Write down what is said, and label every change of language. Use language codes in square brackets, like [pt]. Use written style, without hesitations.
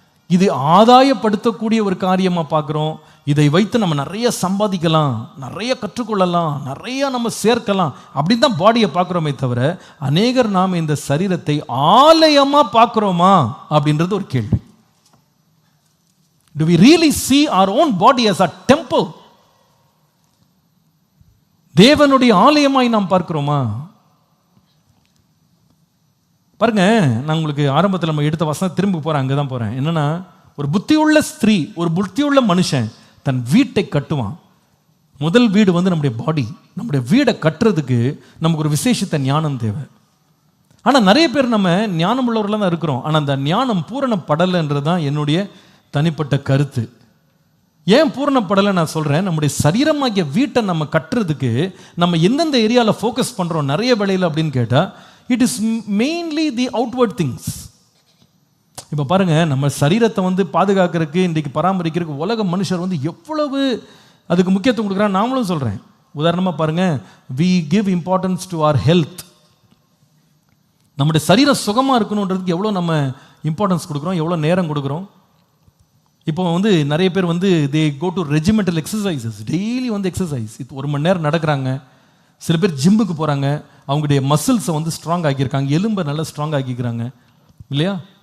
[ta] இது ஆதாயப்படுத்தக்கூடிய ஒரு காரியமா பார்க்கிறோம். இதை வைத்து நம்ம நிறைய சம்பாதிக்கலாம், நிறைய கற்றுக்கொள்ளலாம், நிறைய நம்ம சேர்க்கலாம் அப்படின்னு தான் பாடியை பார்க்குறோமே தவிர, அநேகர் நாம் இந்த சரீரத்தை ஆலயமா பார்க்கிறோமா அப்படின்றது ஒரு கேள்வி. [en] Do we really see our own body as a temple? [ta] தேவனுடைய ஆலயமாய் நாம் பார்க்கிறோமா? பாருங்க, நான் உங்களுக்கு ஆரம்பத்தில் நம்ம எடுத்த வசனம் திரும்ப போறேன், அங்கதான் போறேன். என்னன்னா, ஒரு புத்தியுள்ள ஸ்திரீ, ஒரு புத்தியுள்ள மனுஷன் தன் வீட்டை கட்டுவான். முதல் வீடு நம்முடைய பாடி. நம்முடைய வீடை கட்டுறதுக்கு நமக்கு ஒரு விசேஷத்த ஞானம் தேவை. ஆனால் நிறைய பேர் நம்ம ஞானம் உள்ளவர்களாக தான் இருக்கிறோம். ஆனால் அந்த ஞானம் பூரணப்படலைன்றது தான் என்னுடைய தனிப்பட்ட கருத்து. ஏன் பூரணப்படலை நான் சொல்கிறேன், நம்முடைய சரீரமாகிய வீட்டை நம்ம கட்டுறதுக்கு நம்ம எந்தெந்த ஏரியாவில் ஃபோக்கஸ் பண்ணுறோம் நிறைய வேளையில் அப்படின்னு கேட்டால், [en] It is mainly the outward things. [ta] இப்போ பாருங்க, நம்ம சரீரத்தை பாதுகாக்கிறதுக்கு, இன்றைக்கு பராமரிக்கிறதுக்கு உலக மனுஷர் எவ்வளவு அதுக்கு முக்கியத்துவம் கொடுக்குறாங்க. நாமளும் சொல்கிறேன். உதாரணமாக பாருங்க, [en] we give importance to our health. [ta] நம்முடைய சரீரம் சுகமாக இருக்கணுன்றதுக்கு எவ்வளோ நம்ம இம்பார்ட்டன்ஸ் கொடுக்குறோம், எவ்வளோ நேரம் கொடுக்குறோம். இப்போ நிறைய பேர் [en] they go to regimental exercises, daily exercise. [ta] இது 1 மணி நேரம் நடக்கிறாங்க. சில பேர் ஜிம்முக்கு போகிறாங்க, அவங்களுடைய மசில்ஸை ஸ்ட்ராங் ஆக்கியிருக்காங்க, எலும்பை நல்லா ஸ்ட்ராங் ஆக்கிக்கிறாங்க இல்லையா?